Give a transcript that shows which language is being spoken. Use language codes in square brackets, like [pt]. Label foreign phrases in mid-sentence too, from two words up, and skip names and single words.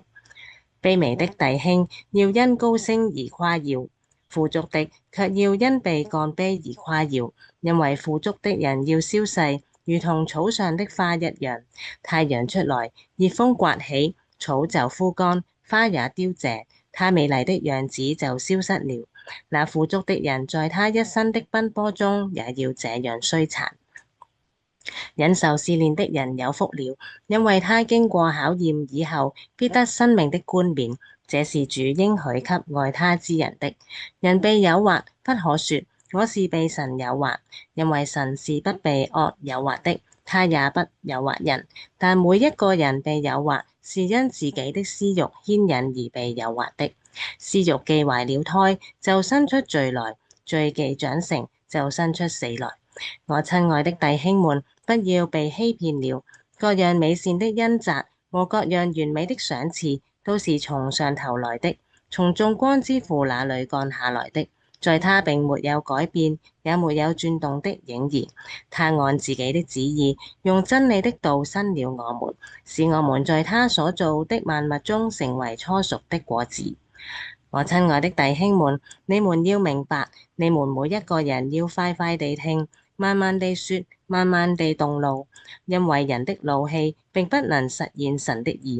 [zh] 卑微的弟兄要因高升而誇耀，富足的卻要因被降卑而誇耀，因為富足的人要消逝，如同草上的花一樣。太陽出來，熱風颳起，草就枯乾，花也凋謝，他美麗的樣子就消失了。那富足的人在他一生的奔波中也要這樣衰殘。忍受試煉的人有福了，因為他經過考驗以後，必得生命的冠冕。這是主應許給愛他之人的。人被誘惑，不可說我是被神誘惑，因為神是不被惡誘惑的，他也不誘惑人。但每一個人被誘惑，是因自己的私慾牽引而被誘惑的。私慾既懷了胎，就生出罪來；罪既長成，就生出死來。我親愛的弟兄們，不要被欺騙了。各樣美善的恩澤和各樣完美的賞賜，都是從上頭來的，從眾光之父那裡降下來的。在他並沒有改變，也沒有轉動的影兒。他按自己的旨意，用真理的道生了我們，使我們在他所造的萬物中成為初熟的果子。我親愛的弟兄們，你們要明白，你們每一個人要快快地聽，慢慢地說，慢慢地動怒，因為人的怒氣並不能實現神的義。